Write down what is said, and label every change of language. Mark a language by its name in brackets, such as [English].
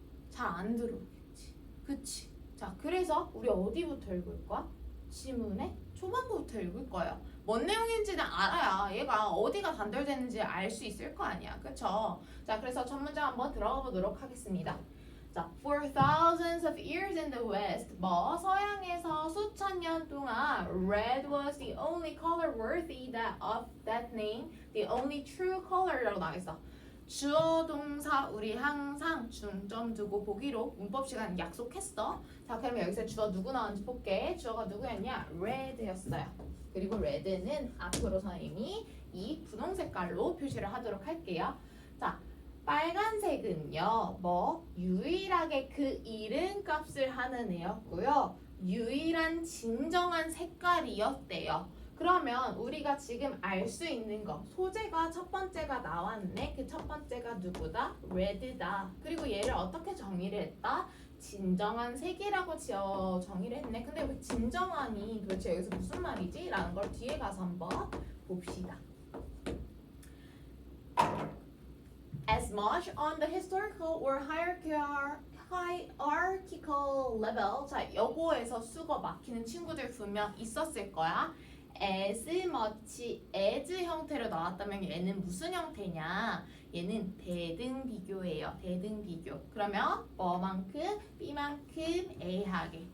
[Korean] 잘 안 들어오겠지. 그치? 자, 그래서 우리 어디부터 읽을 거야? 지문의 초반부부터 읽을 거예요. 뭔 내용인지는 알아야 얘가 어디가 단절되는지 알 수 있을 거 아니야. 그쵸? 자, 그래서 첫 문장 한번 들어가 보도록 하겠습니다. [English] 자, for thousands of years in the West, [Korean] 서양에서 수천 년 동안 [English] red was the only color worthy of that name, the only true color라고 나와있어. [Korean] 주어 동사 우리 항상 중점 두고 보기로 문법 시간 약속했어. 자, 그러면 여기서 주어 누구 나왔는지 볼게. 주어가 누구였냐? red였어요. 그리고 red는 앞으로 선생님이 이 분홍 색깔로 표시를 하도록 할게요. 자, 빨간색은요, 유일하게 그 이름값을 하는 애였고요. 유일한 진정한 색깔이었대요. 그러면 우리가 지금 알 수 있는 거, 소재가 첫 번째가 나왔네. 그 첫 번째가 누구다? red다. 그리고 얘를 어떻게 정의를 했다? 진정한 색이라고 정의를 했네. 근데 왜 진정한이 도대체 여기서 무슨 말이지? 라는 걸 뒤에 가서 한번 봅시다. [English] As much on the historical or hierarchical level. [Korean] 자, 요거에서 수거 막히는 친구들 분명 있었을 거야. as much as 형태로 나왔다면 얘는 무슨 형태냐? 얘는 대등 비교예요. 대등 비교. 그러면 뭐만큼? B만큼 A하게.